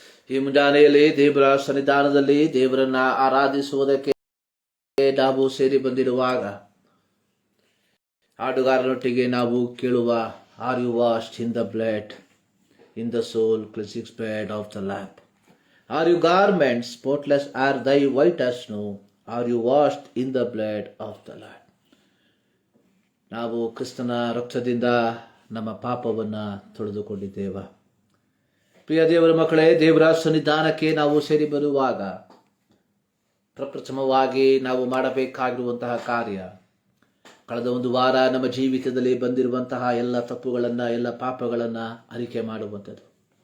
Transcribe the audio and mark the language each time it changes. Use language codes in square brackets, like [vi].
[kn] ಈ ಮುಂಜಾನೆಯಲ್ಲಿ ದೇವರ ಸನ್ನಿಧಾನದಲ್ಲಿ ದೇವರನ್ನ ಆರಾಧಿಸುವುದಕ್ಕೆ ನಾವು ಸೇರಿ ಬಂದಿರುವಾಗ ಹಾಡುಗಾರನೊಟ್ಟಿಗೆ ನಾವು ಕೇಳುವ, [en] Are you washed in the blood, in the soul cleansing blood of the lamb? Are you garments spotless, are thy white as snow? Are you washed in the blood of the Lamb? [kn] ನಾವು ಕ್ರಿಸ್ತನ ರಕ್ತದಿಂದ ನಮ್ಮ ಪಾಪವನ್ನು ತೊಳೆದುಕೊಂಡಿದ್ದೇವ. ಪ್ರಿಯ ದೇವರ ಮಕ್ಕಳೇ, ದೇವರ ಸನ್ನಿಧಾನಕ್ಕೆ ನಾವು ಸೇರಿ ಬರುವಾಗ ಪ್ರಪ್ರಥಮವಾಗಿ ನಾವು ಮಾಡಬೇಕಾಗಿರುವಂತಹ ಕಾರ್ಯ, ಕಳೆದ ಒಂದು ವಾರ ನಮ್ಮ ಜೀವಿತದಲ್ಲಿ ಬಂದಿರುವಂತಹ ಎಲ್ಲ ತಪ್ಪುಗಳನ್ನು, ಎಲ್ಲ ಪಾಪಗಳನ್ನು ಅರಿಕೆ ಮಾಡುವಂಥದ್ದು.